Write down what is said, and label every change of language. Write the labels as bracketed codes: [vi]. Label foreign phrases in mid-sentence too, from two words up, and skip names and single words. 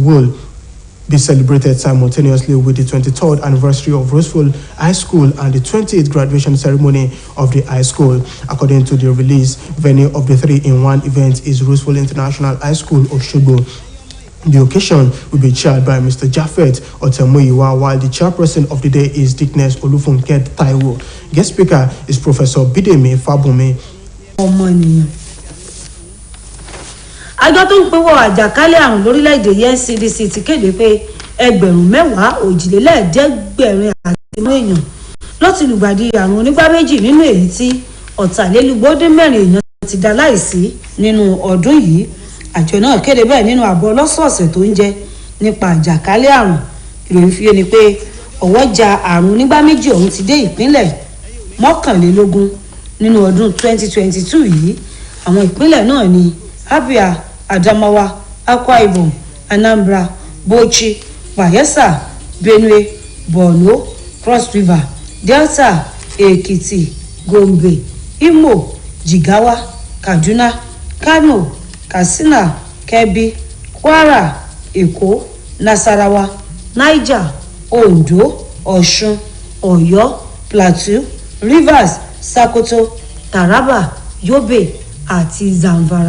[en] The event will be celebrated simultaneously with the 23rd anniversary of Roseville High School and the 28th graduation ceremony of the high school. According to the release, venue of the 3-in-1 event is Roseville International High School, Osogbo. The occasion will be chaired by Mr. Japheth Otemuyiwa, while the chairperson of the day is Dickness Olufunke Taiwo. Guest speaker is Professor Bidemi Fabumi. [yo] Àjọ tó ń pínwọ́ àjàkálẹ̀ àrùn lórílẹ̀‐èdè NCDC ti kéde pé ẹgbẹ̀rún 10,000 àti mú èèyàn ló ti lùgbàdì àrùn onígbá méjì nínú èyí tí 4,400 èèyàn ti dá láìsí nínú ọdún yìí. Àjọ náà kéde bẹ́ẹ̀ nínú àbọ̀ ọlọ́sọ̀ọ̀sẹ̀ tó ń jẹ́ nípa àjàkálẹ̀ àrùn. Ìròyìn fi yé ni pé ọwọ́jà àrùn onígbá méjì ọ̀hún ti dé ìpínlẹ̀ 21 nínú ọdún 2022 yìí. Àwọn ìpínlẹ̀ náà ni Abia, Adamawa, Akwa Ibom, Anambra, Bauchi, Bayelsa, Benue, Borno, Cross River, Delta, Ekiti, Gombe, Imo, Jigawa, Kaduna, Kano, Katsina, Kebbi, Kwara, Èkó, Nasarawa, Niger, Ondo, Ọ̀ṣun, Ọ̀yọ́, Plateau, Rivers, Sokoto, Taraba, Yobe àti Zamfara.